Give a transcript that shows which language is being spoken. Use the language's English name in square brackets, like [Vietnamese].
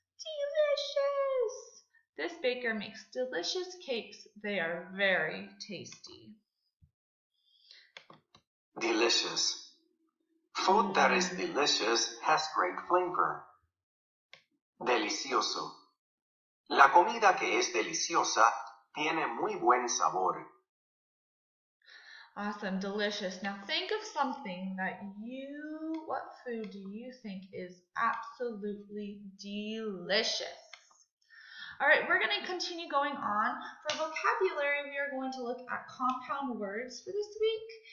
[English] Delicious. This baker makes delicious cakes. They are very tasty. Delicious. Food that is delicious has great flavor. [Spanish] Delicioso. La comida que es deliciosa tiene muy buen sabor. [English] Awesome, delicious. Now think of something that what food do you think is absolutely delicious? All right, we're going to continue going on. For vocabulary, we are going to look at compound words for this week.